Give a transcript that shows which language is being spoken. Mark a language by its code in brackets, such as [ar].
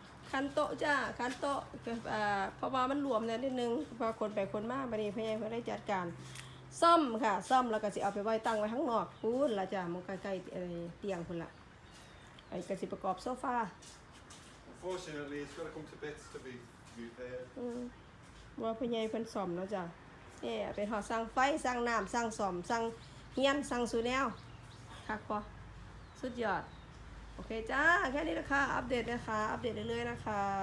[tts] คันโต๊ะจ้าคันโต๊ะเพราะว่ามันรวมเนี่ยนิดนึงพอคนไปคนมาบัดนี้พ่อใหญ่เพิ่นได้จัดการซ่อมค่ะซ่อมแล้วก็สิเอาไปไว้ตั้งไว้ข้างนอกพู้นละจ้ะมันใกล้ๆเตียงพุ่นละไอ้ก็สิประกอบโซฟา [en] Unfortunately, it's got to come to bits to be repaired. [tts] ว่าพ่อใหญ่เพิ่นซ่อมแล้วจ้ะนี่เป็นหอสั่งไฟสั่งน้ำสั่งซ่อมสั่งเฮียนสั่งสูแนวคักบ่สุดยอดโอเคจ้าแค่นี้นะคะอัปเดตนะคะอัปเดตเรื่อยๆนะคะ